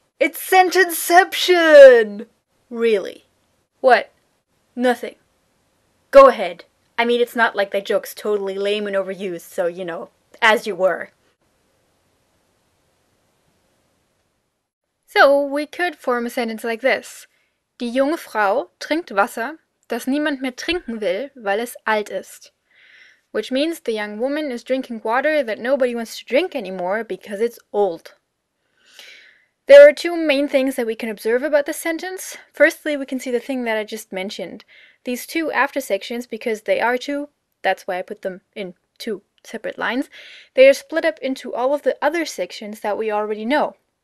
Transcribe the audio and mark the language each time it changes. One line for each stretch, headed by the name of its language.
English: It's sentenceception! Really? What? Nothing. Go ahead. I mean, it's not like that joke's totally lame and overused, so, you know, as you were. So, we could form a sentence like this.
German: Die junge Frau trinkt Wasser, das niemand mehr trinken will, weil es alt ist.
English: Which means the young woman is drinking water that nobody wants to drink anymore because it's old. There are 2 main things that we can observe about this sentence. Firstly, we can see the thing that I just mentioned. These 2 after sections, because they are 2, that's why I put them in 2 separate lines, they are split up into all of the other sections that we already know.